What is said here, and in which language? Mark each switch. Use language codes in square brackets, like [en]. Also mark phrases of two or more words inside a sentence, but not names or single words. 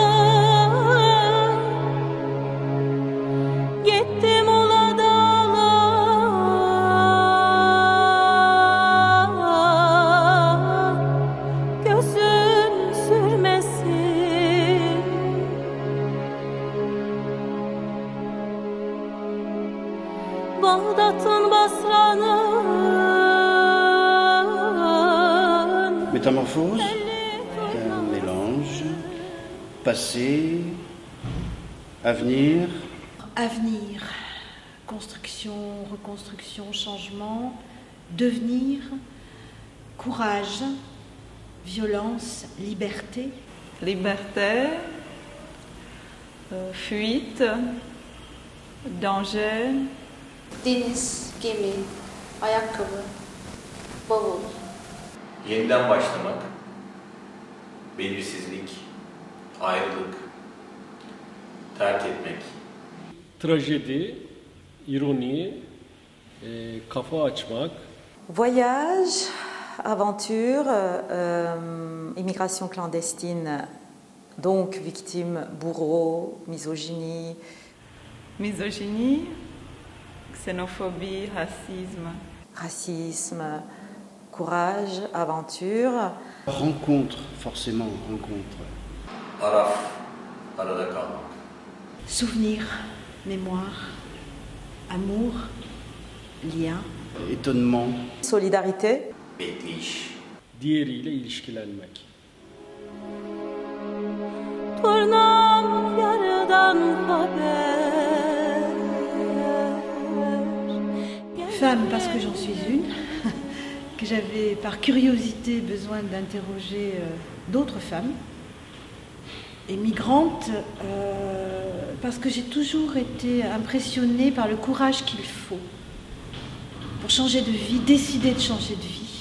[tr] Gitti Mula dağlar, gözün sürmesin. Bağdat'ın Basra'nın [fr] Métamorphose, un mélange, passé, avenir. Avenir, construction, reconstruction, changement, devenir, courage, violence, liberté. Liberté, fuite, danger, [tr] Deniz, gemi, ayakkabı, bavul. Yeniden başlamak, belirsizlik, ayrılık, terk etmek. Trajedi, ironi, kafa açmak. [fr] Voyage, aventure, immigration clandestine, donc victime, bourreau, misogynie. misogynie, xénophobie, racisme. Racisme, courage, aventure. Rencontre, forcément, rencontre. [tr] Araf, arada kalmak. [fr] Souvenir, mémoire, amour, lien. Étonnement. Solidarité. [tr] Bekleyiş. Diğeriyle ilişkilenmek. Turnam yarıdan haber. [fr] Femme parce que j'en suis une, que j'avais par curiosité besoin d'interroger d'autres femmes. Et migrante parce que j'ai toujours été impressionnée par le courage qu'il faut pour changer de vie, décider de changer de vie.